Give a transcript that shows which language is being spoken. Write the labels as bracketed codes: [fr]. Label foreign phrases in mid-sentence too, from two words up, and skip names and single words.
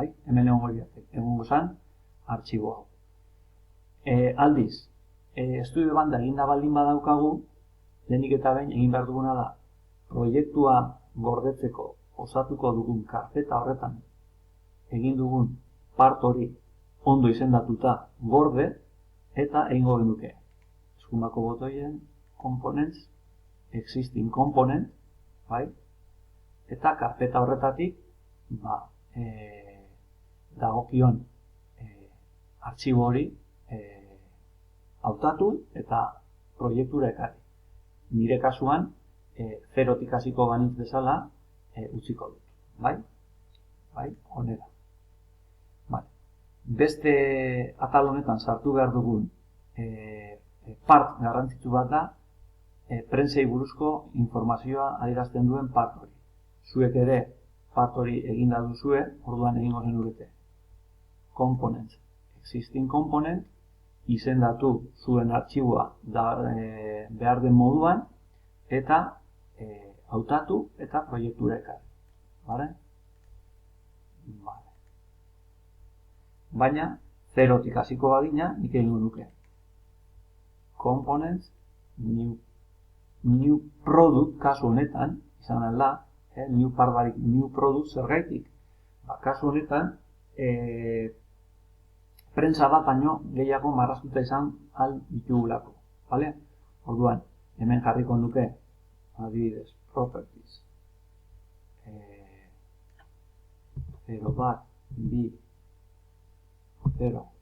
[eu] Hemen egongo zan, artxibo hau. Aldiz, estudio banda eginda baldin badaukagu, lehenik eta behin egin behar duguna da, proiektua gordetzeko osatuko dugun karpeta horretan egin dugun part hori ondo izendatuta gorde eta egingo genuke. Eskumako botoien, [en] components, existing component, [eu] bai? Eta karpeta horretatik dagokion artxibo hori hautatu eta proiektura ekarri. Nire kasuan, zerotik hasiko banitz bezala utziko dut. Bai? Bai? Honela. Beste atal honetan sartu behar dugun part garrantzitsu bat da, prentsei buruzko informazioa adierazten duen part hori. Zuek ere part hori eginda duzue, orduan egingo zenukete. [en] Components, existing component, [eu] izendatu zuen artxiboa behar den moduan, eta hautatu eta proiektura ekarri. Bale? Bale. Baina, zerotik hasiko bagina, nik egingo nuke. [en] Components, new product, [eu] kasu honetan, izan alda, [en] new part barik, new product zergaitik. [eu] Kasu honetan, prentsa bat baino gehiago marraztuta izan al ditugulako. Vale? Orduan, hemen jarriko nuke, adibidez, properties. 0 bat, bi, 0.